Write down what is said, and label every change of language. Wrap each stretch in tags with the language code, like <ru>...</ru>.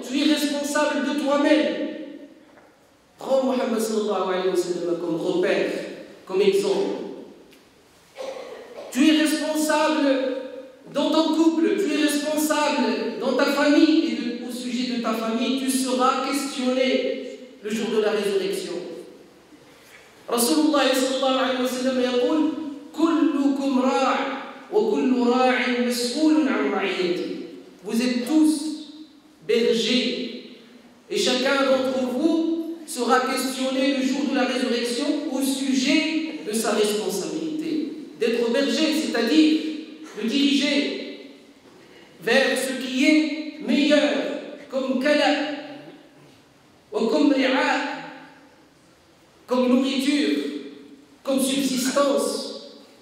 <fr>Tu es responsable de toi-même. Prends Muhammad sallallahu alayhi wa sallam comme repère, comme exemple. Tu es responsable dans ton couple, tu es responsable dans ta famille, et au sujet de ta famille, tu seras questionné le jour de la résurrection.</fr> <ar>Rasulullah sallallahu alayhi wa sallam يقول كلكم راع وكل راع مسؤول عن رعيته.</ar> <fr>Vous êtes tous bergers et chacun d'entre vous sera questionné le jour de la résurrection au sujet de sa responsabilité. D'être berger, c'est-à-dire de diriger vers ce qui est meilleur, comme kala, ou comme ri'a, comme nourriture, comme subsistance.</fr>